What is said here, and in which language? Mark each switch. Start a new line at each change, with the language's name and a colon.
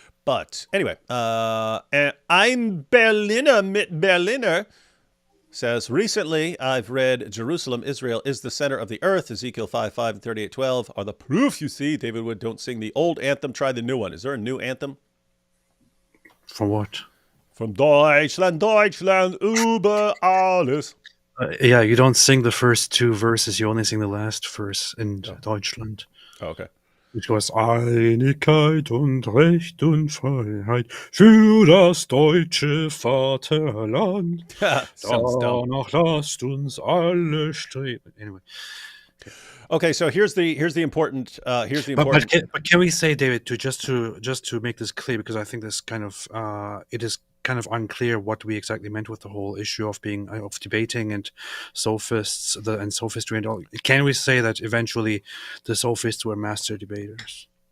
English: But anyway, I'm Berliner mit Berliner says, recently I've read Jerusalem, Israel is the center of the earth. Ezekiel 5:5 and 38:12 are the proof you see. David Wood, don't sing the old anthem, try the new one. Is there a new anthem? From what? From
German: Deutschland, Deutschland, über alles.
English: Yeah, you don't sing the first two verses. You only sing the last verse in Deutschland. Oh, okay. Which was
German: Einigkeit und Recht und Freiheit für das deutsche Vaterland. Danach lasst uns alle streben.
English: Anyway. Okay, so here's the important. But can we say, David, just to make this clear, because I think this kind of it is kind of unclear what we exactly meant with the whole issue of debating and sophists and sophistry and all. Can we say that eventually the sophists were master debaters?